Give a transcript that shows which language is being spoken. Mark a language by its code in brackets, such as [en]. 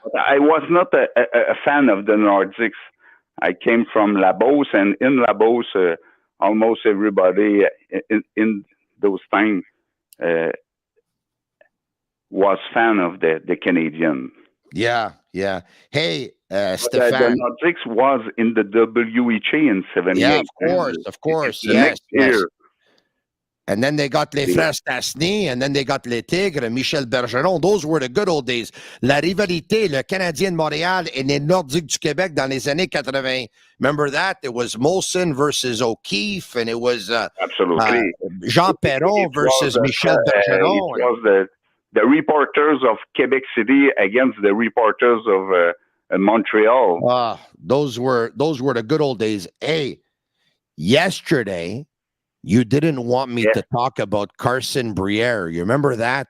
[en] But I was not a fan of the Nordiques. I came from La Beauce, and in La Beauce, almost everybody in those times was fan of the Canadian. Yeah. Hey, Stéphane. The Nordics was in the WHA in 78. Yeah, of course. Yes. And then they got les Frères Stastny, and then they got les Tigres, Michel Bergeron. Those were the good old days. [fr] La rivalité, le Canadien de Montréal et les Nordiques du Québec dans les années 80. [en] Remember that? It was Molson versus O'Keefe, and it was Jean Perron versus Michel Bergeron. It was the reporters of Quebec City against the reporters of Montreal. Those were the good old days. Hey, yesterday you didn't want me to talk about Carson Briere. You remember that?